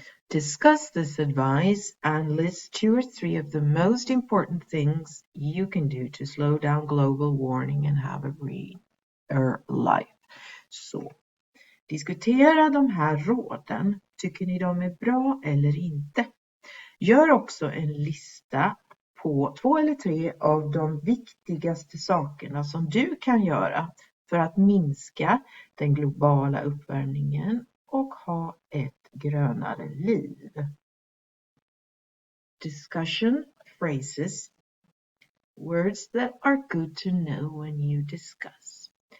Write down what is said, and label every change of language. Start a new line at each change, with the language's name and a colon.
English: Discuss this advice and list 2 or 3 of the most important things you can do to slow down global warming and have a greener life.
Swedish: Så, diskutera de här råden. Tycker ni de är bra eller inte? Gör också en lista på 2 eller 3 av de viktigaste sakerna som du kan göra för att minska den globala uppvärmningen och ha ett grönare liv.
English: Discussion phrases. Words that are good to know when you discuss.